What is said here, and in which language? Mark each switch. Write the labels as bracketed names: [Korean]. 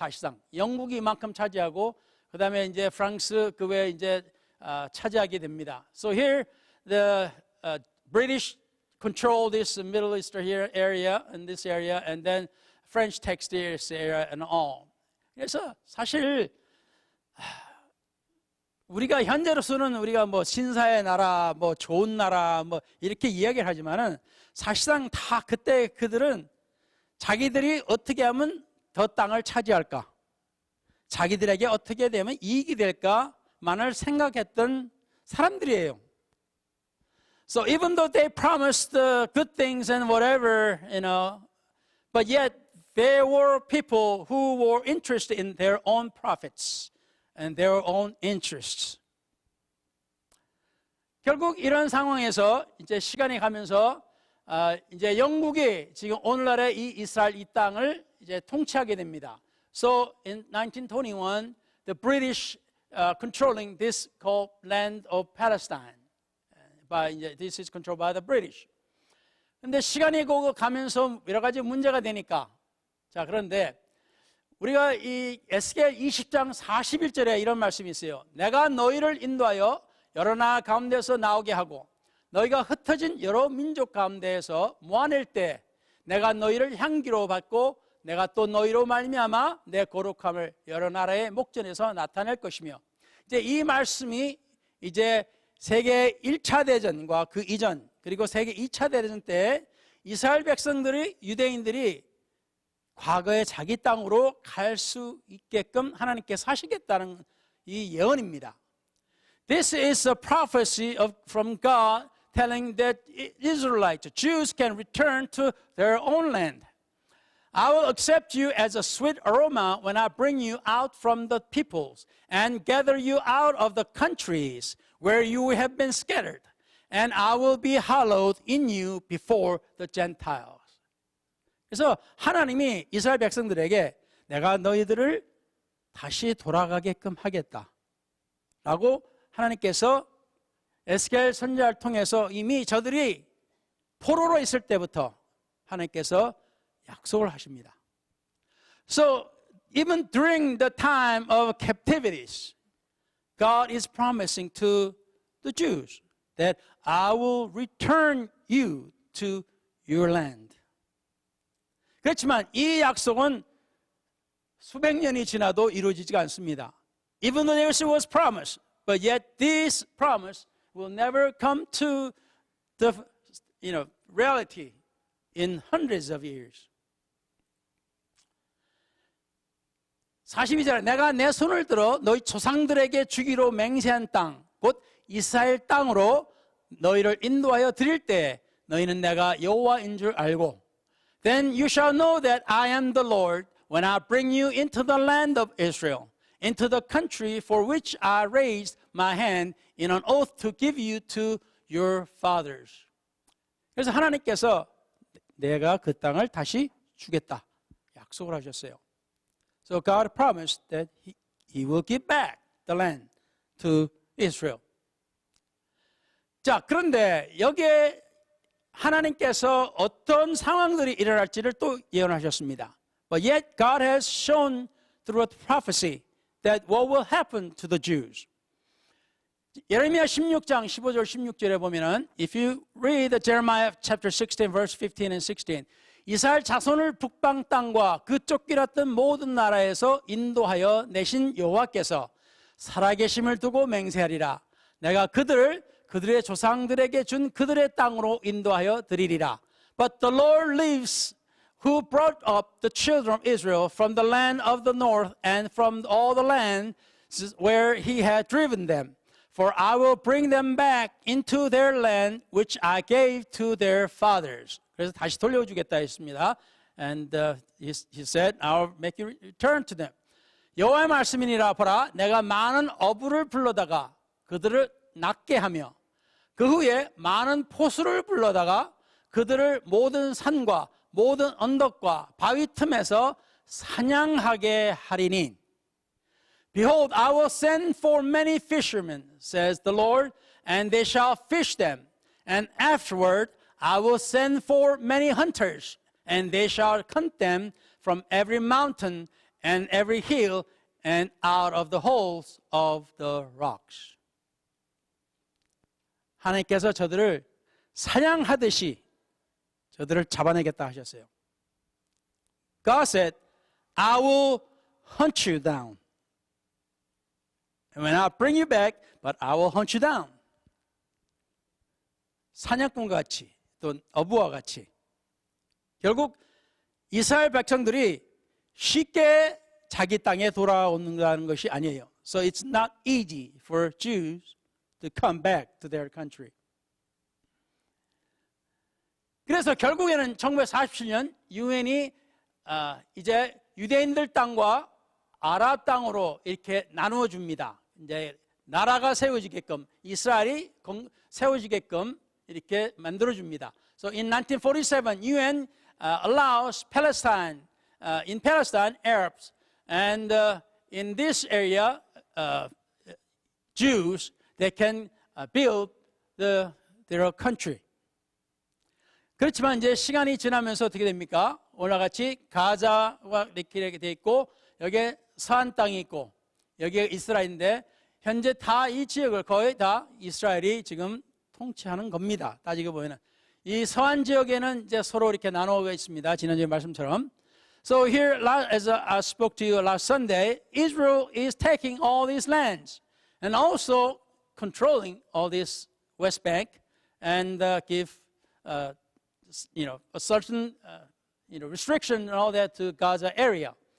[Korean] 사실상 영국이 이만큼 차지하고 그 다음에 이제 프랑스 그 외에 이제 차지하게 됩니다. [English] So here the British control this Middle Eastern area and this area, and then French takes this area and all. [Korean] 그래서 사실 우리가 현재로서는 우리가 뭐 신사의 나라, 뭐 좋은 나라, 뭐 이렇게 이야기를 하지만은 사실상 다 그때 그들은 자기들이 어떻게 하면 더 땅을 차지할까, 자기들에게 어떻게 되면 이익이 될까만을 생각했던 사람들이에요. [English] So even though they promised good things and whatever, but yet there were people who were interested in their own profits and their own interests. [Korean] 결국 이런 상황에서 이제 시간이 가면서 이제 영국이 지금 오늘날의 이 이스라엘 이 땅을 이제 통치하게 됩니다. [English] So in 1921, the British controlling this called land of Palestine. This is controlled by the British. [Korean] 근데 시간이 가면서 여러 가지 문제가 되니까 자 그런데 우리가 이 에스겔 20장 41절에 이런 말씀이 있어요. 내가 너희를 인도하여 여러 나라 가운데서 나오게 하고 너희가 흩어진 여러 민족 가운데에서 모아낼 때 내가 너희를 향기로 받고 내가 또 너희로 말미암아 내 거룩함을 여러 나라의 목전에서 나타낼 것이며 이제 이 말씀이 이제 세계 1차 대전과 그 이전 그리고 세계 2차 대전 때 이스라엘 백성들이 유대인들이 과거에 자기 땅으로 갈 수 있게끔 하나님께서 하시겠다는 이 예언입니다. [English] This is a prophecy from God telling that Israelites, Jews can return to their own land. I will accept you as a sweet aroma when I bring you out from the peoples and gather you out of the countries where you have been scattered. And I will be hallowed in you before the Gentiles. [Korean] 그래서 하나님이 이스라엘 백성들에게 내가 너희들을 다시 돌아가게끔 하겠다 라고 하나님께서 에스겔 선지자를 통해서 이미 저들이 포로로 있을 때부터 하나님께서 약속을 하십니다. [English] So even during the time of captivities, God is promising to the Jews that I will return you to your land. [Korean] 그렇지만 이 약속은 수백 년이 지나도 이루어지지가 않습니다. [English] Even though this was promised, but yet this promise will never come to the reality in hundreds of years. [Korean] 42절 내가 내 손을 들어 너희 조상들에게 주기로 맹세한 땅 곧 이스라엘 땅으로 너희를 인도하여 드릴 때 너희는 내가 여호와인 줄 알고 [English] Then you shall know that I am the Lord when I bring you into the land of Israel, into the country for which I raised my hand in an oath to give you to your fathers. [Korean] 그래서 하나님께서 내가 그 땅을 다시 주겠다 약속을 하셨어요. [English] So God promised that He will give back the land to Israel. [Korean] 자, 그런데 여기에 하나님께서 어떤 상황들이 일어날지를 또 예언하셨습니다. [English] But yet God has shown through a prophecy that what will happen to the Jews. [Korean] 예레미야 16장 15절 16절에 보면은 [English] if you read Jeremiah chapter 16 verse 15 and 16 [Korean] 이스라엘 자손을 북방 땅과 그 쫓겨났던 모든 나라에서 인도하여 내신 여호와께서 살아계심을 두고 맹세하리라. 내가 그들의 조상들에게 준 그들의 땅으로 인도하여 드리리라. [English] But the Lord lives who brought up the children of Israel from the land of the north and from all the land where he had driven them. For I will bring them back into their land which I gave to their fathers. [Korean] 그래서 다시 돌려주겠다 했습니다. [English] And he said, I'll make you return to them. [Korean] 여호와의 말씀이니라 보라, 내가 많은 어부를 불러다가 그들을 낫게 하며 그 후에 많은 포수를 불러다가 그들을 모든 산과 모든 언덕과 바위 틈에서 사냥하게 하리니 [English] Behold, I will send for many fishermen, says the Lord, and they shall fish them. And afterward, I will send for many hunters, and they shall hunt them from every mountain and every hill and out of the holes of the rocks. [Korean] 하나님께서 저들을 사냥하듯이 저들을 잡아내겠다 하셨어요. [English] God said, I will hunt you down. And when I bring you back, but I will hunt you down. [Korean] 사냥꾼과 같이 또 어부와 같이 결국 이스라엘 백성들이 쉽게 자기 땅에 돌아오는다는 것이 아니에요. [English] So it's not easy for Jews to come back to their country. [Korean] 그래서 결국에는 1947년 유엔이 이제 유대인들 땅과 아랍 땅으로 이렇게 나누어 줍니다. 이제 나라가 세워지게끔 이스라엘이 세워지게끔 이렇게 만들어줍니다. [English] So in 1947, UN allows Palestine, in Palestine, Arabs, and in this area, Jews, they can build their country. [Korean] 그렇지만 이제 시간이 지나면서 어떻게 됩니까? 오늘 같이 가자가 이렇게 돼 있고 여기에 서한 땅이 있고 여기에 이스라엘인데 현재 다 이 지역을 거의 다 이스라엘이 지금 통치하는 겁니다. 따지고 보면은 이 서한 지역에는 이제 서로 이렇게 나누어 있습니다. 지난주에 말씀처럼. [English] So here, as I spoke to you last Sunday, Israel is taking all these lands and also controlling all this West Bank and give, a certain, restriction and all that to Gaza area.